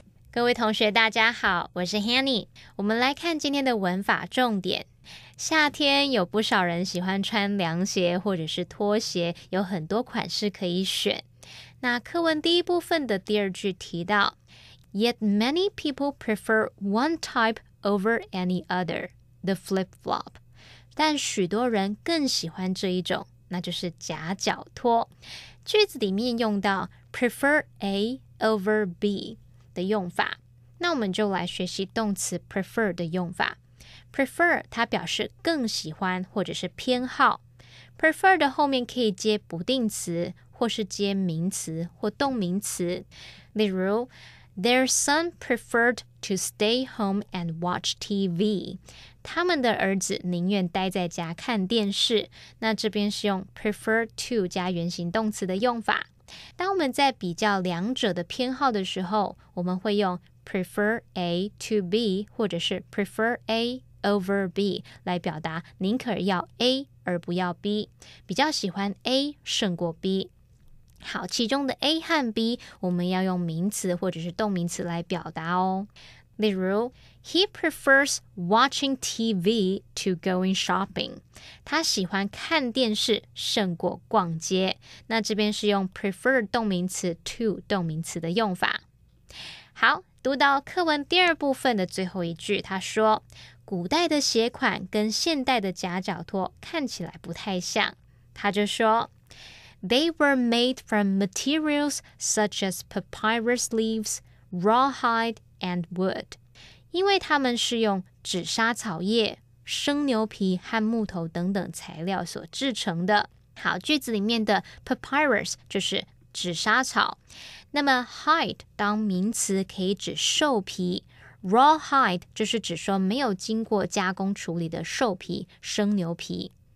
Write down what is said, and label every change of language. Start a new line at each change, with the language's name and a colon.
Chinese: 各位同学大家好，我是 Hanny。我们来看今天的文法重点。夏天有不少人喜欢穿凉鞋或者是拖鞋，有很多款式可以选。那课文第一部分的第二句提到
English: Yet many people prefer one type over any other, the flip-flop.
Chinese: 但许多人更喜欢这一种，那就是夹脚拖。句子里面用到 prefer A over B的用法，那我们就来学习动词 prefer 的用法。 prefer 它表示更喜欢或者是偏好， prefer 的后面可以接不定词或是接名词或动名词，例如
English: Their son preferred to stay home and watch TV.
Chinese: 他们的儿子宁愿待在家看电视。那这边是用 prefer to 加原形动词的用法。当我们在比较两者的偏好的时候，我们会用 prefer A to B 或者是 prefer A over B 来表达宁可要 A 而不要 B， 比较喜欢 A 胜过 B。好，其中的 A 和 B 我们要用名词或者是动名词来表达哦。例如
English: He prefers watching TV to going shopping.
Chinese: 他喜欢看电视胜过逛街。那这边是用 prefer 动名词 to 动名词的用法。好，读到课文第二部分的最后一句，他说古代的鞋款跟现代的夹脚拖看起来不太像。他就说
English: They were made from materials such as papyrus leaves, rawhide, and wood.
Chinese: 因为它们是用纸莎草叶、生牛皮和木头等等材料所制成的。好，句子里面的 papyrus 就是纸莎草，那么 hide 当名词可以指兽皮， rawhide 就是指说没有经过加工处理的兽皮、生牛皮。